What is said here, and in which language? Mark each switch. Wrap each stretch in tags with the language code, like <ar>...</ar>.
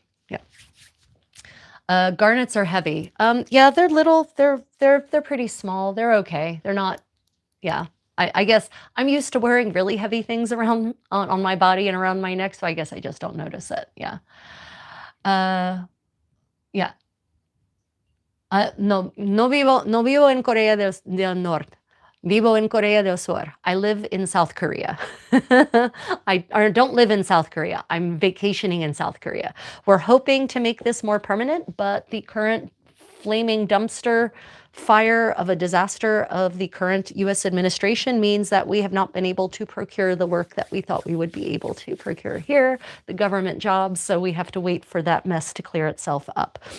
<en>Yeah. Garnets are heavy. Yeah, they're little. They're pretty small. They're okay. They're not. Yeah. I guess I'm used to wearing really heavy things around on my body and around my neck, so I guess I just don't notice it. Yeah. Yeah.</en> <es>No vivo en Corea del Norte. Vivo en Corea del Sur.</es> <en>I live in South Korea. I don't live in South Korea. I'm vacationing in South Korea. We're hoping to make this more permanent, but the current flaming dumpster fire of a disaster of the current US administration means that we have not been able to procure the work that we thought we would be able to procure here, the government jobs, so we have to wait for that mess to clear itself up.</en>